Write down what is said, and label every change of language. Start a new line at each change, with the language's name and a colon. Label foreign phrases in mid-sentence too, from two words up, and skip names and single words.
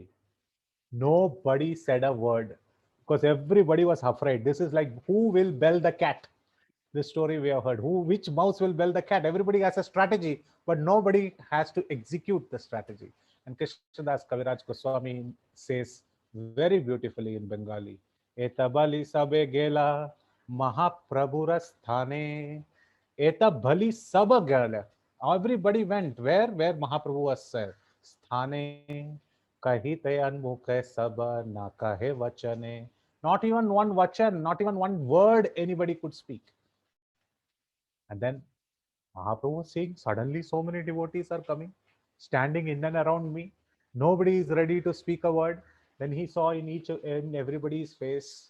English: Nobody said a word because everybody was afraid. This is like, who will bell the cat? This story we have heard. Which mouse will bell the cat? Everybody has a strategy, but nobody has to execute the strategy. And Krishnadas Kaviraj Goswami says very beautifully in Bengali,
Bangla: এত বলি সবে গেলা মহাপ্রভুর স্থানে. এত বলি সব গেলা.
English: Everybody went where Mahaprabhu was there.
Bangla: স্থানে কহিতে অন্মুখে সব না কহে বচনে.
English: Not even one vachan, not even one word anybody could speak. And then Mahaprabhu was saying, suddenly so many devotees are coming, standing in and around me. Nobody is ready to speak a word. Then he saw in everybody's face.